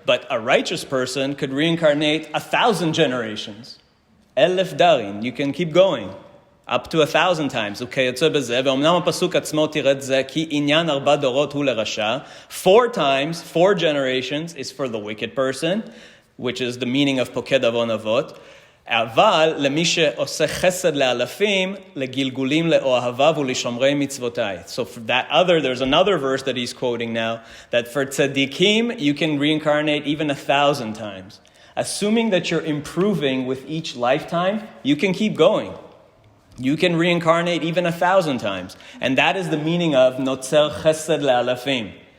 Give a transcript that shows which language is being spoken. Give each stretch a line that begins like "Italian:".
English: But a righteous person could reincarnate 1,000 generations. 1000 darin, you can keep going. Up to 1,000 times. 4 times, 4 generations is for the wicked person, which is the meaning of poked avon avot.
Hebrew: אבל למי שעושה חסד לאלפים, לגלגולים לאוהביו ולשומרי מצוותיי.
English: So for that there's another verse that he's quoting now, that for tzaddikim, you can reincarnate even 1,000 times. Assuming that you're improving with each lifetime, you can keep going. You can reincarnate even 1,000 times. And that is the meaning of notzer chesed le'alafim.